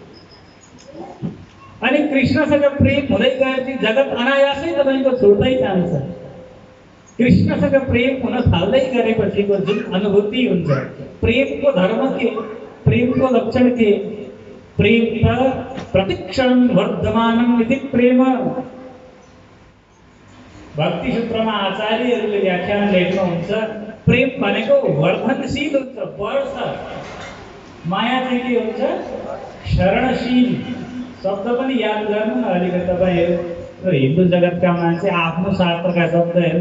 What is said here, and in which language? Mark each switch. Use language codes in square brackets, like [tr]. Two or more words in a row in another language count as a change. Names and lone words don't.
[ne] अनि कृष्णसँग प्रेम हुँदै गएपछि जगत अनायासै तपाईँको छुट्दै जान्छ। कृष्णसँग प्रेम हुन थाल्दै गरेपछिको जुन अनुभूति हुन्छ, प्रेमको धर्म के, प्रेमको लक्षण के? प्रेम त [sa] प्रतिक्षण वर्धमानम इति प्रेम। [ne] भक्ति सूत्रमा आचार्यहरूले व्याख्यान लेख्नुहुन्छ, प्रेम भनेको वर्धनशील हुन्छ, बढ्छ। माया चाहिँ के हुन्छ? शरणशील। शब्द पनि याद गर्नु न अलिकति तपाईँहरू, हिन्दू जगतका मान्छे आफ्नो शास्त्रका शब्दहरू।